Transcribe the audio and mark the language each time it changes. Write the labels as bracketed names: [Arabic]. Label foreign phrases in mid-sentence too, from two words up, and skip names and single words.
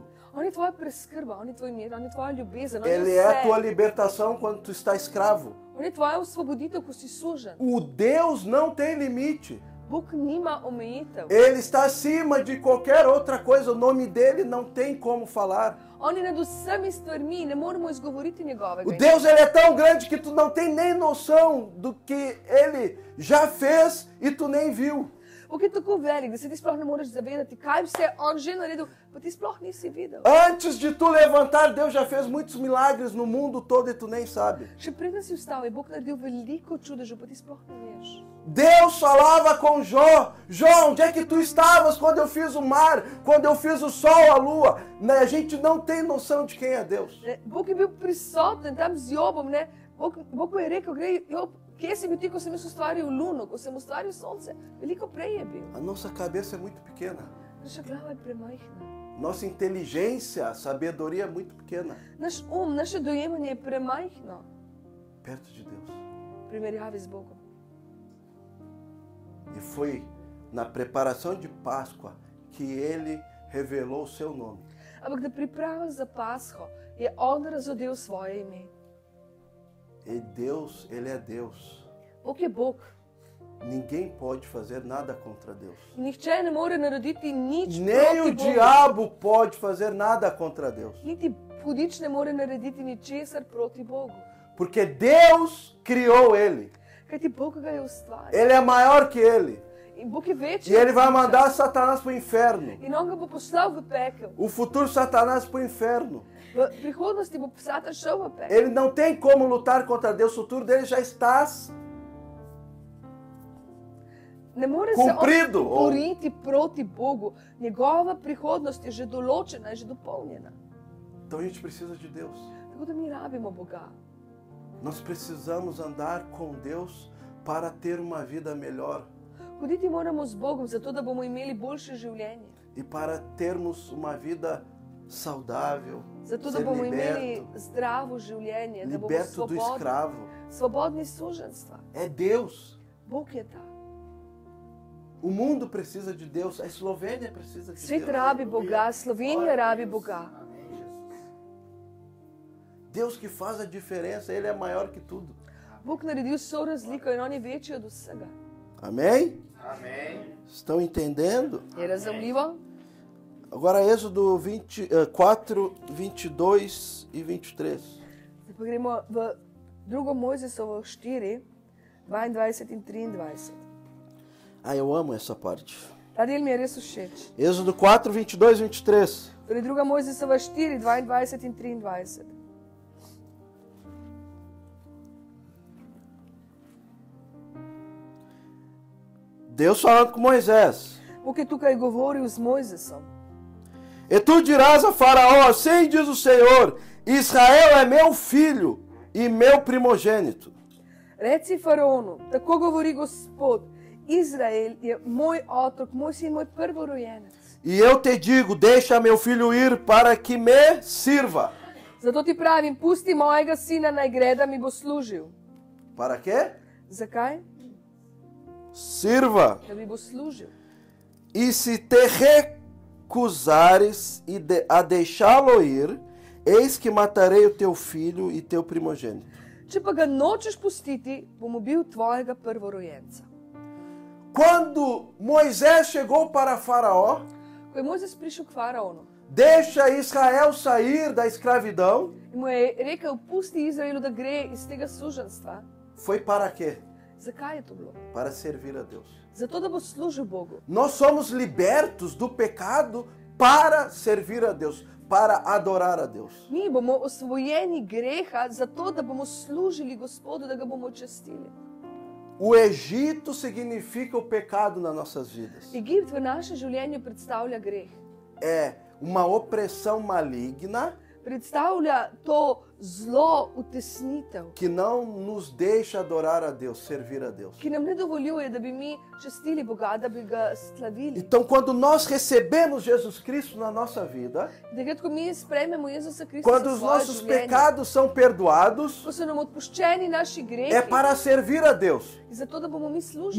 [Slovenian] On je tvoja preskrba, on je tvoj mir, on je tvoja ljubezen, on je [Portuguese] Ele [Slovenian] vse. [Portuguese] é a tua libertação quando tu está escravo. [Slovenian] On je tvoja osvoboditev, ko si sužen. [Portuguese] O Deus não tem limite. [Slovenian] Bog nima omejitev. [Portuguese] Ele está acima de qualquer outra coisa. O nome dele não tem como falar. [Slovenian] On je nad vsemi stvarmi, ne moremo izgovoriti njegovega [Portuguese] O [Slovenian] imena. [Portuguese] Deus, ele é tão grande que tu não tem nem noção do que ele já fez e tu nem viu. [Slovenian] Bog je tako velik, da se ti sploh ne moreš zavedati, kaj vse on že naredil, pa ti sploh nisi videl. [Portuguese] Antes de tu levantar, Deus já fez muitos milagres no mundo todo e tu nem sabe. Še preden si vstal, je Bog naredil veliko čudežev, pa ti sploh ne veš. Deus falava com Jó: Jó, onde é que tu estavas quando eu fiz o mar, quando eu fiz o sol, a lua? A gente não tem noção de quem é Deus. [Slovenian] Ne, Bog je bil prisoten tam z Jobom, ne? Bog mu je rekel: Glej, Job, kje si bil ti, ko sem jaz ustvaril luno, ko sem ustvaril sonce? Veliko prej je bil. [Portuguese] A nossa cabeça é muito pequena. [Slovenian] Naša glava je premajhna. [Portuguese] Nossa inteligência, sabedoria é muito pequena [Slovenian] Naš naše dojemanje je premajhno [Portuguese] perto de Deus. [Slovenian] v primerjavi z Bogom. [Portuguese] E foi na preparação de Páscoa que ele revelou o seu nome. [Slovenian] Ampak da priprava za Pasho je on razodel svoje ime. [Portuguese] E Deus, ele é Deus. [Slovenian] Bog je Bog. [Portuguese] Ninguém pode fazer nada contra Deus. [Slovenian] Nihče ne more narediti nič [Portuguese] Nem o [Slovenian] proti Bogu. [Portuguese] diabo pode fazer nada contra Deus. [Slovenian] Niti hudič ne more narediti ničesar proti Bogu. [Portuguese] Porque Deus criou ele. [Slovenian] Kajti Bog ga je ustvaril. [Portuguese] Ele é maior que ele. [Slovenian] In Bog je večji. [Portuguese] E ele vai mandar Satanás para o inferno. [Slovenian] In on ga bo poslal v pekel. [Portuguese] O futuro Satanás para o inferno. [Slovenian] V prihodnosti bo Satan šel v pekel. [Portuguese] Ele não tem como lutar contra Deus. O futuro dele já está [Slovenian] Ne more [Portuguese] cumprido. [Slovenian] se on boriti proti Bogu. Njegova prihodnost je že določena, je že dopolnjena. [Portuguese] Então a gente precisa de Deus. [Slovenian] Tako da mi rabimo Boga. [Portuguese] Nós precisamos andar com Deus para ter uma vida melhor [Slovenian] Hoditi moramo z Bogom, zato da bomo imeli boljše življenje. [Portuguese] e para termos uma vida saudável, [Slovenian] Zato da [Portuguese] ser [Slovenian] bomo imeli [Portuguese] liberto, [Slovenian] zdravo življenje, da bomo [Portuguese] liberto do escravo. [Slovenian] svobodni suženstva. [Portuguese] É Deus. [Slovenian] Bog je ta. [Portuguese] O mundo precisa de Deus. A Eslovênia precisa de [Slovenian] Svet [Portuguese] Deus. [Slovenian] rabi Boga, Slovenija rabi Boga. [Portuguese] Deus que faz a diferença, Ele é maior que tudo. [Slovenian] Bog naredil vso razliko in on je večji od vsega. [Portuguese] Amém? Amém. Estão entendendo? [Slovenian] Je razumljivo? [Portuguese] Agora Êxodo 4, 22 e 23. [Slovenian] Zdaj pa gremo v 2. Mojzesovo 4, 22 in 23. [Portuguese] Ah, eu amo essa parte. [Slovenian] Ta del mi je res všeč. [Portuguese] Êxodo 4, 22 e 23. [Slovenian] Torej 2. Mojzesova 4, 22 in 23. [Portuguese] Deus falando com Moisés. [Slovenian] Bog je tukaj govoril z Mojzesom. [Portuguese] E tu dirás a Faraó, assim diz o Senhor, Israel é meu filho e meu primogênito. [Slovenian] Reci faraonu, tako govori Gospod, Izrael je moj otrok, moj sin, moj prvorojenec. [Portuguese] E eu te digo, deixa meu filho ir para que me sirva. [Slovenian] Zato ti pravim, pusti mojega sina naj gre, da mi bo služil. [Portuguese] Para quê? [Slovenian] Zakaj? [Portuguese] Sirva. [Slovenian] Da mi bo služil. [Portuguese] E se te recusares a deixá-lo ir, eis que matarei o teu filho e teu primogênito. [Slovenian] Če pa ga nočeš pustiti, bom ubil tvojega prvorojenca. [Portuguese] Quando Moisés chegou para Faraó, [Slovenian] Ko je Mojzes prišel k faraonu [Portuguese] deixa Israel sair da escravidão, [Slovenian] in mu je rekel, pusti Izraelu, da gre iz tega suženstva. [Portuguese] foi para quê? [Slovenian] Zakaj je to bilo? [Portuguese] Para servir a Deus. [Slovenian] Zato, da bo služil Bogu. [Portuguese] Nós somos libertos do pecado para servir a Deus, para adorar a Deus. [Slovenian] Mi bomo osvojeni greha, zato da bomo služili Gospodu, da ga bomo častili. [Portuguese] O Egito significa o pecado nas nossas vidas. [Slovenian] Egipt v našem življenju predstavlja greh. [Portuguese] É uma opressão maligna [Slovenian] Predstavlja to zlo, utesnitev, [Portuguese] que não nos deixa adorar a Deus, servir a Deus. [Slovenian] ki nam ne dovoljuje, da bi mi častili Boga, da bi ga slavili. [Portuguese] Então, quando nós recebemos Jesus Cristo na nossa vida, [Slovenian] Takrat, ko mi sprejmemo Jezusa Krista [Portuguese] quando [Slovenian] v [Portuguese] os [Slovenian] svoje [Portuguese] nossos [Slovenian] življenje, [Portuguese] pecados são perdoados, [Slovenian] ko so nam odpuščeni naši grehi, [Portuguese] é para servir a Deus, [Slovenian] zato da bomo mi služili.